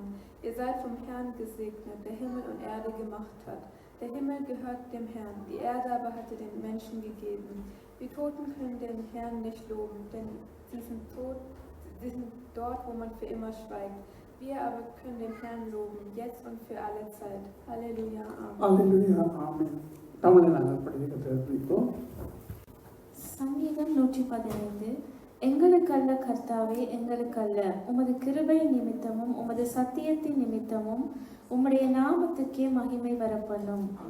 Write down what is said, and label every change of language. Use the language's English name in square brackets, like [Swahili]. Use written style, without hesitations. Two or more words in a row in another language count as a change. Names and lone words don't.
[German] Ihr seid vom Herrn gesegnet, der Himmel und Erde gemacht hat. Der Himmel gehört dem Herrn, die Erde aber hat er den Menschen gegeben. Die Toten können den Herrn nicht loben, denn sie sind tot, sie sind dort, wo man für immer schweigt. Wir aber können den Herrn loben, jetzt und für alle Zeit. Halleluja, Amen. Halleluja, Amen. [Tamil] தமிழை நாங்கள் படிக்கிறோம். சங்கீதம் 115. எங்களுக்கல்ல கர்த்தாவே, எங்களுக்கல்ல, உமது கிருபை நிமித்தமும் உமது சத்தியத்தின் நிமித்தமும் உம்முடைய நாமத்துக்கே மகிமை வரப்பண்ணும்.